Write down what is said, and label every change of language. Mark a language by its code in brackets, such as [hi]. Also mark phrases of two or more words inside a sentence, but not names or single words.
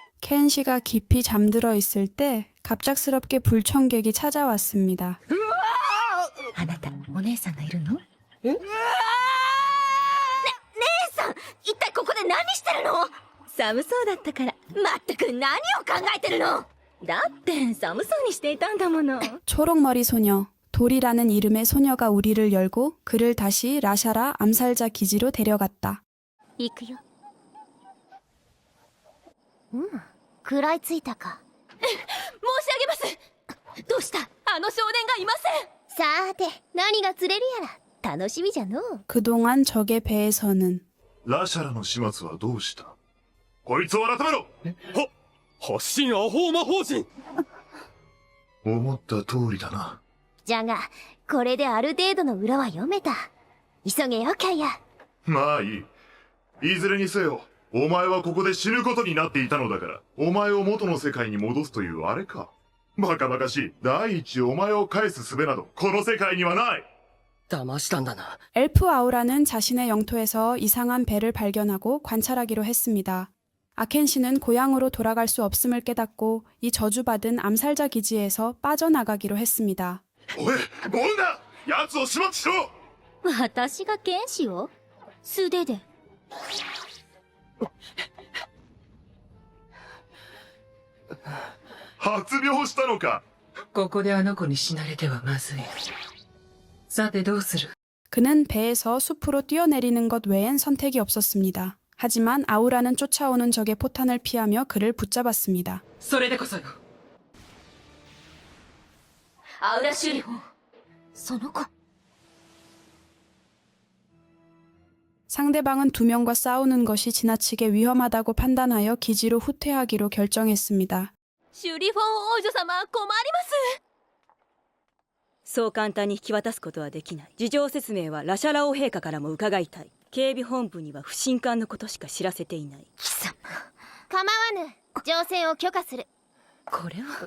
[ko] 켄시가 깊이 잠들어 있을 때 갑작스럽게 불청객이 찾아왔습니다. [ja] あなたお姉さんがいるの？一体ここで何してるの？寒そうだったから。まったく何を考えてるの？だって寒そうにしていたんだもの。 [ko] 초록머리 소녀, 돌이라는 이름의 소녀가 우리를 열고 그를 다시 라샤라 암살자 기지로 데려갔다. [ja] 行くよ。食らいついたか。申し上げます。どうした？あの少年がいません。さーて、何が釣れるやら。楽しみじゃのう。 [ko] 그동안 적의 배에서는 [ja] ラシャラの始末はどうした？こいつを改めろ。発信アホ魔法陣。思った通りだな。じゃが、これである程度の裏は読めた。急げよ、キャイア。まあいい。いずれにせよ、お前はここで死ぬことになっていたのだから、お前を元の世界に戻すというあれか。バカバカしい。第一お前を返す術など、この世界にはない。騙したんだな。 [ko] 엘프 아우라는 자신의 영토에서 이상한 배를 발견하고 관찰하기로 했습니다. 아켄 씨는 고향으로 돌아갈 수 없음을 깨닫고 이 저주받은 암살자 기지에서 빠져나가기로 했습니다. [ja] おい、もんだ！奴を始末しろ！私が剣士を？素手で。発病したのか？ここであの子に死なれてはまずい。さてどうする？ [ko] 그는 배에서 숲으로 뛰어내리는 것 외엔 선택이 없었습니다. 하지만 아우라는 쫓아오는 적의 포탄을 피하며 그를 붙잡았습니다. [ja] それでこそよ。アウラ修理法。その子。 [ko] 상대방은 두 명과 싸우는 것이 지나치게 위험하다고 판단하여 기지로 후퇴하기로 결정했습니다. [ja] 修理法王女様、困ります。そう簡単に引き渡すことはできない。事情説明はラシャラ王陛下からも伺いたい。警備本部には不信感のことしか知らせていない。貴様。構わぬ。乗船を許可する。これは